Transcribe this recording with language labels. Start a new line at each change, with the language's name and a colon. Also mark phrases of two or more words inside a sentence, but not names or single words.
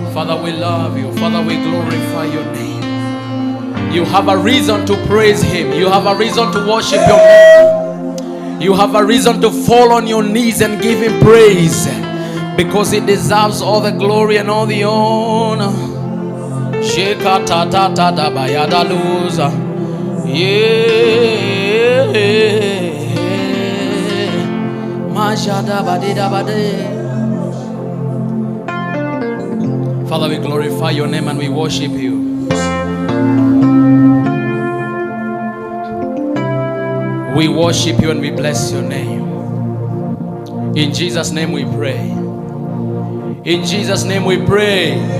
English: Father, we love you. Father, we glorify your name. You have a reason to praise him. You have a reason to worship your name. You have a reason to fall on your knees and give him praise, because he deserves all the glory and all the honor. Sheka ta ta ta da ba ya da luza. Yeah. Majada ba de da ba de. Father, we glorify your name and we worship you. We worship you and we bless your name. In Jesus' name we pray. In Jesus' name we pray.